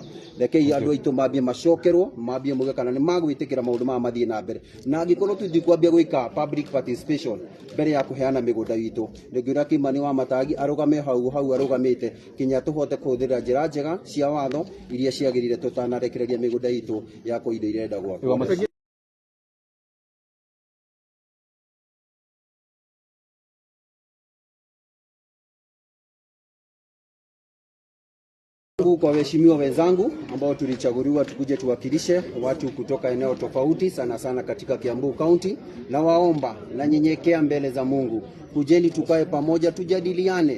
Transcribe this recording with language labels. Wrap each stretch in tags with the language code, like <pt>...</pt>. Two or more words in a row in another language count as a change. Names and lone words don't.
<ki>Rekei andũ aitũ mambie macokerwo, mambie muge kana nĩ magwĩtĩkĩra maũndũ maya mathiĩ na mbere, na angĩkorwo tũthiĩ kwambia gwĩka</ki> <en>public participation</en> <ki>mbere ya kũheana mĩgũnda itũ, ndĩngĩũra Kiambu Wamatangi arũgame hau arũgamĩte kinya tũhote kũhũthĩra njĩra njega cia watho iria ciagĩrĩire tũtanarekereria mĩgũnda itũ ya kũindo irenda gwakwa.</ki> <sw>Kwa waheshimiwa wenzangu ambao tulichaguliwa tukuje tuwakilishe watu kutoka eneo tofauti sana sana katika Kiambu County, na waomba na nyenyekea mbele za Mungu, kujeni tukae pamoja tujadiliane.</sw>